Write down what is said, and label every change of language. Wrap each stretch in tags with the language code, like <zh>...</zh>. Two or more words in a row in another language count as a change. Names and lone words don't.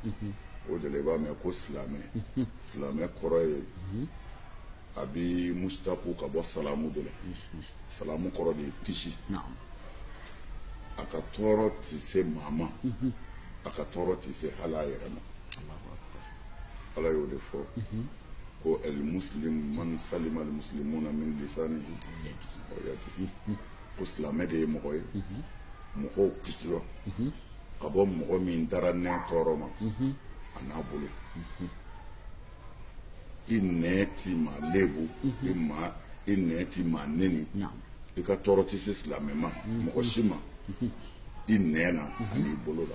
<bm>O de la i b'a mɛn ko silamɛ silamɛ kɔrɔ ye a bi mustaku ka bɔ salamu de la. Salamu kɔrɔ de ye kisi. A ka tɔɔrɔ ti se maa ma a ka tɔɔrɔ ti se hali a yɛrɛ ma. Ala y'o de fɔ ko</bm> <ar>المسلم من سلم المسلمون من لسانه ويده.</ar> <bm>Ko silamɛ de ye mɔgɔ ye mɔgɔw kisira ka bɔ mɔgɔ min dara nɛ tɔɔrɔ ma a n'a bolo. I nɛ ti maa lebu i nɛ ti maa neni i ka tɔɔrɔ ti se silamɛ ma mɔgɔ si ma i nɛ na ani i bolo la.</bm>